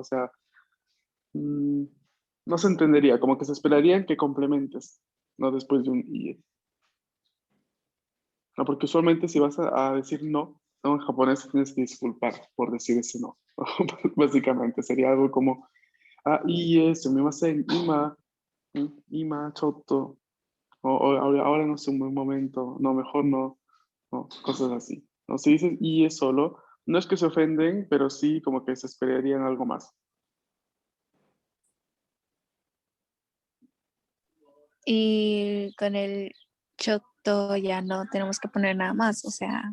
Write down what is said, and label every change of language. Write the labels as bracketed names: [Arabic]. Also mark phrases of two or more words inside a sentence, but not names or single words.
[Spanish] O sea, mm, no se entendería, como que se esperarían que complementes, no después de un IE. No, porque usualmente si vas a decir no, no, en japonés tienes que disculpar por decir ese no. Básicamente sería algo como, [Japanese] いいえ、すみません、今、ちょっと, [Spanish] o ahora no es un buen momento, no, mejor no, no, cosas así. No, si dices IE solo, no es que se ofenden, pero sí como que se esperarían algo más. Y con el choto ya no tenemos que poner nada más, o sea,